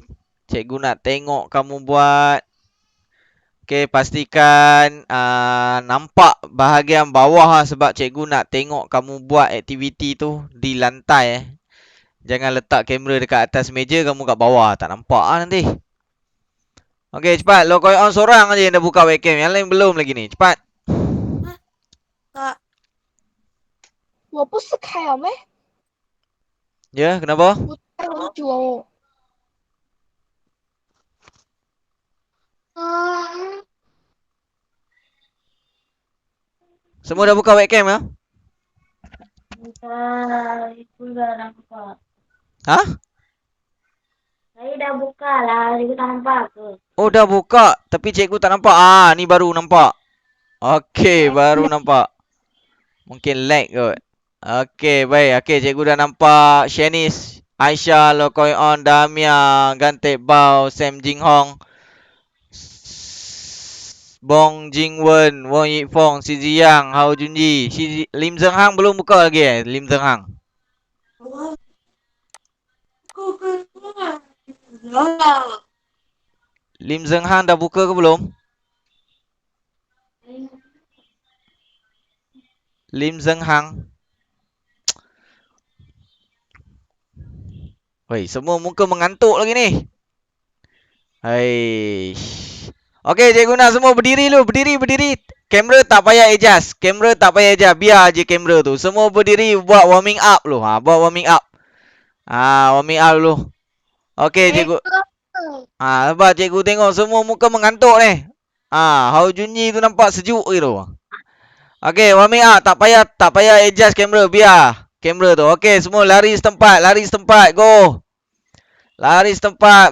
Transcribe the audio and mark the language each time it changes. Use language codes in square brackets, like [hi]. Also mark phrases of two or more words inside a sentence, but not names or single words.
[ms] Cikgu nak tengok kamu buat. Okey, pastikan nampak bahagian bawah sebab cikgu nak tengok kamu buat aktiviti tu di lantai. Jangan letak kamera dekat atas meja, kamu kat bawah. Tak nampak nanti. Okey, cepat. Lo koi on seorang aja yang dah buka webcam. Yang lain belum lagi ni. Cepat. [zh] 我不是开了没？ [ms] Ya, kenapa? [zh] 我开很久哦。 [ms] Semua dah buka webcam ya? Itu dah nampak. Ha? Saya dah buka lah. Cikgu tak nampak ke? Oh, dah buka. Tapi cikgu tak nampak. Ni baru nampak. Okey, baru nampak. Mungkin lag kot. Okey, baik. Okey, cikgu dah nampak. Shanice, Aisyah, Lokoi On, Damia, Gantek Bao, Sam Jing Hong, Bong Jing Wen, Wong Yip Fong, Si Ziyang, Hao Junji, Lim Zeng Hang belum buka lagi Lim Zeng Hang. Lim Zeng Hang dah buka ke belum? Lim Zeng Hang. Woi, semua muka mengantuk lagi ni. Hai. Okey, cikgu nak semua berdiri dulu. Berdiri. Kamera tak payah adjust. Kamera tak payah adjust. Biar je kamera tu. Semua berdiri buat [en] warming up [ms] dulu. Buat [en] warming up. Warming up [ms] dulu. Okey, cikgu. Sebab cikgu tengok semua muka mengantuk ni. Hao Junyi tu nampak sejuk gitu. Okey, [en] warming up. [ms] Tak payah adjust kamera. Biar kamera tu. Okey, semua lari setempat. Go. Lari setempat.